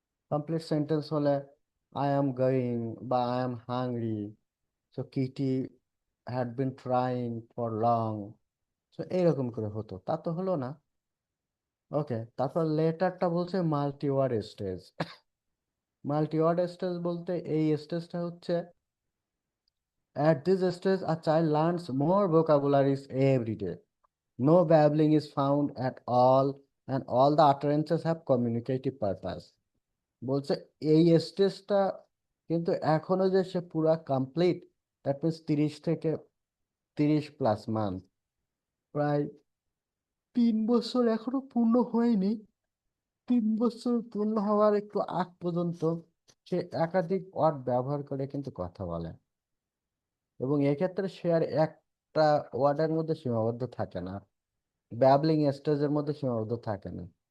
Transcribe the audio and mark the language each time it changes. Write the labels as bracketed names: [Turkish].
[English] complete sentence হলে I am going বা I am hungry, so Kitty had been trying for long, so [Bangla] এইরকম করে হতো, তা তো হলো না। ওকে, তারপর লেটারটা বলছে multi word stage. Multi word stage বলতে এই স্টেজটা হচ্ছে, [English] at this stage a child learns more vocabularies every day. No babbling is found at all, and all the utterances have communicative purpose. [Bangla] বলছে এই স্টেজটা কিন্তু এখনো যে সে পুরা কমপ্লিট, দ্যাট মিনস 30 থেকে 30+ মান্থ, প্রায় 3 বছর এখনো পূর্ণ হয়নি। 3 বছর পূর্ণ হওয়ার একটু আগ পর্যন্ত সে একাধিক ওয়ার্ড ব্যবহার করে কিন্তু কথা বলে, এবং এক্ষেত্রে সে আর একটা ওয়ার্ডের মধ্যে সীমাবদ্ধ থাকে না, ব্যাবলিং স্টেজের মধ্যে সীমাবদ্ধ থাকে না।